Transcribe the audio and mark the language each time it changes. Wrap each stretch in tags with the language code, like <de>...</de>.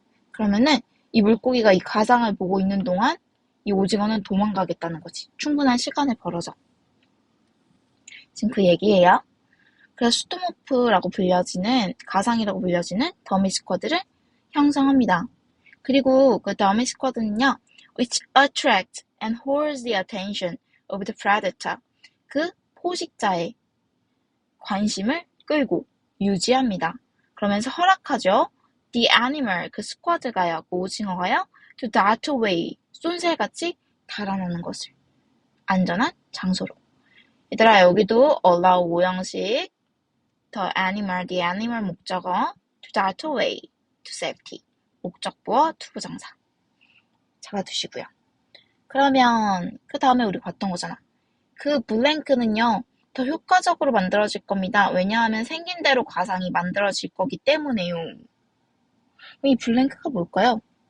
<ko>그러면은 이 물고기가 이 가상을 보고 있는 동안 이 오징어는 도망가겠다는 거지. 충분한 시간을 벌어서. 지금 그 얘기예요. 그래서 스톰워프라고 불려지는 가상이라고 불려지는 더미 스쿼드를 형성합니다. 그리고 그 더미 스쿼드는요,</ko> <en>which attract and holds the attention of the predator.</en> <ko>그 포식자의 관심을 끌고 유지합니다. 그러면서 허락하죠.</ko> <en>The animal,</en> <ko>그 스쿼드가요, 그 오징어가요,</ko> <en>to dart away,</en> <ko>쏜살같이 달아나는 것을. 안전한 장소로. 얘들아, 여기도</ko> <en>allow 오형식, the animal 목적어, to dart away, to safety.</en> <ko>목적부어, 투부정사. 잡아두시고요. 그러면 그 다음에 우리 봤던 거잖아. 그 블랭크는요, 더 효과적으로 만들어질 겁니다. 왜냐하면 생긴 대로 가상이 만들어질 거기 때문에요. 이 블랭크가 뭘까요?</ko>